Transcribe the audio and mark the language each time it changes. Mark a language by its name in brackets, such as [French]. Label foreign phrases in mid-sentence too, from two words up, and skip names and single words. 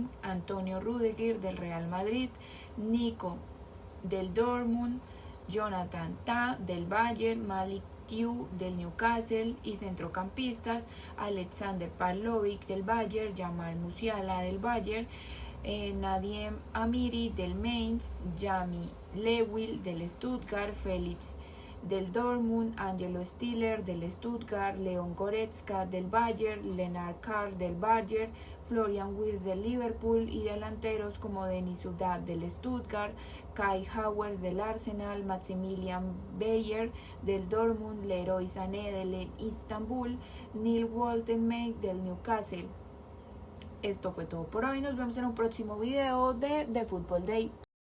[Spanish] Antonio Rudiger del Real Madrid, Nico del Dortmund, Jonathan Tah del Bayern, Malik Thiaw del Newcastle y centrocampistas, Alexander Pavlovic del Bayern, Jamal Musiala del Bayern, Nadiem Amiri del Mainz, Jamie Lewin del Stuttgart, Felix del Dortmund, Angelo Stiller del Stuttgart, Leon Goretzka del Bayern, Lennart Karl del Bayern, Florian Wirtz del Liverpool y delanteros como Denis Sudak del Stuttgart, Kai Havertz del Arsenal, Maximilian Bayer del Dortmund, Leroy Sané del Istanbul, Neil Woltenmeid del Newcastle. Esto fue todo por hoy, nos vemos en un próximo video de The Football Day.